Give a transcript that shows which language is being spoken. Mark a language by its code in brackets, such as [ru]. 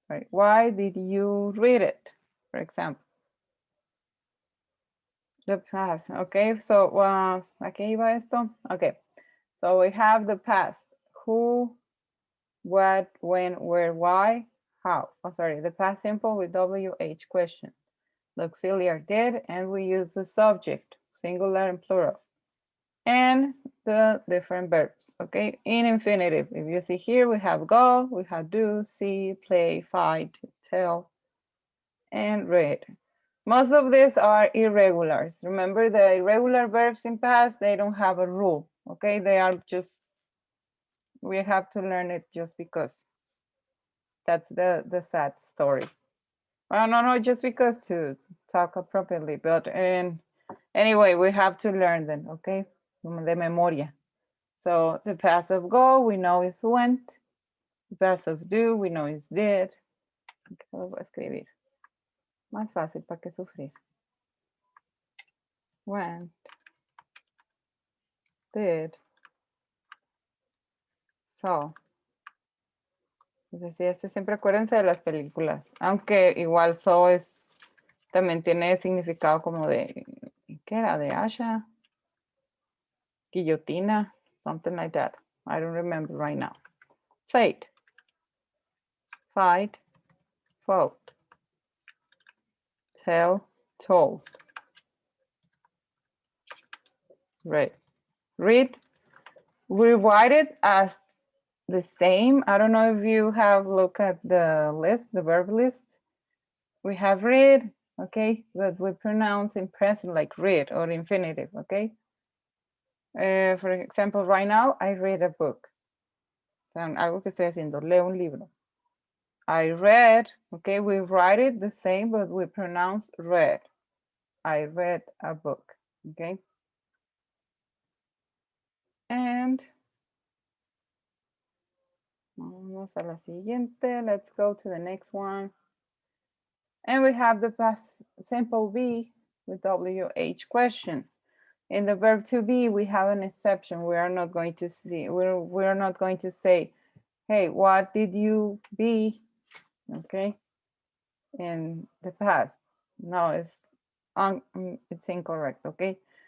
[en] Why did you read it, for example? The past, okay, so, [es] ¿a qué iba esto? [en] Okay, so we have the past. Who, what, when, where, why, how. Oh, sorry, the past simple with WH question. The auxiliary did, and we use the subject, singular and plural. And the different verbs, okay? In infinitive, if you see here, we have go, we have do, see, play, fight, tell, and read. Most of these are irregulars. Remember, the irregular verbs in past, they don't have a rule, okay? They are just, we have to learn it just because. That's the sad story. Well, no, just because to talk appropriately, but anyway, we have to learn them, okay? [es] De memoria. [en] So the past of go, we know is went. The past of do, we know is did. [es] Lo voy a escribir. Más fácil, ¿para qué sufrir? [en] Went, did, saw. [es] Entonces, siempre acuérdense de las películas. Aunque igual saw también tiene significado como de, ¿qué era? De Asha, guillotina, [en] something like that. I don't remember right now. Played, fight, fought, tell, told. Right. Read, we write it as the same. I don't know if you have looked at the list, the verb list. We have read, okay, but we pronounce in present like read or infinitive, okay? For example, right now, I read a book. [es] Algo que estoy haciendo, leo un libro. [en] I read, okay, we write it the same, but we pronounce read. I read a book, okay? [es] And vamos a la siguiente. [en] Let's go to the next one. And we have the past simple be with WH question. In the verb to be, we have an exception. We are not going to see, we're not going to say, hey, what did you be? Okay, in the past. No, it's incorrect, okay?